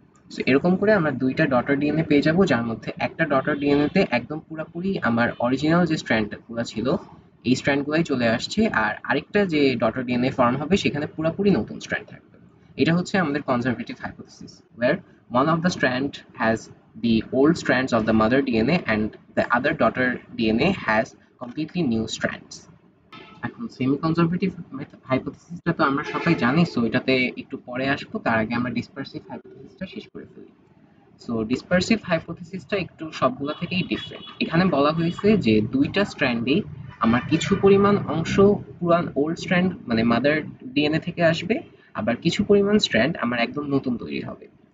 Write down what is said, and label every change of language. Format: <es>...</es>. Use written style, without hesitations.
<bn>So এরকম করে আমরা দুইটা ডটার ডিএনএ পেয়ে যাব, যার মধ্যে একটা ডটার ডিএনএ তে একদম পুরাপুরি আমার অরিজিনাল যে স্ট্র্যান্ড গুলো ছিল এই স্ট্র্যান্ড গুলাই চলে আসছে, আর আরেকটা যে ডটার ডিএনএ ফর্ম হবে সেখানে পুরাপুরি নতুন স্ট্র্যান্ড থাকবে। এটা হচ্ছে আমাদের conservative hypothesis,</bn> <en>where one of the strand has the old strands of the mother DNA and the other daughter DNA has completely new strands.</en> <bn>এখন সেমি কনজারভেটিভ হাইপোথিসিসটা তো আমরা সবাই জানি, সো এটাতে একটু পরে আসবো। তার আগে আমরা ডিসপারসিভ হাইপোথিসিসটা শেষ করে ফেলি। সো ডিসপারসিভ হাইপোথিসিসটা একটু সবগুলা থেকেই ডিফারেন্ট। এখানে বলা হয়েছে যে দুইটা স্ট্র্যান্ডে আমার কিছু পরিমাণ অংশ পুরান ওল্ড স্ট্র্যান্ড মানে মাদার ডিএনএ থেকে আসবে, আবার কিছু পরিমাণ স্ট্র্যান্ড আমার একদম নতুন তৈরি হবে।</bn>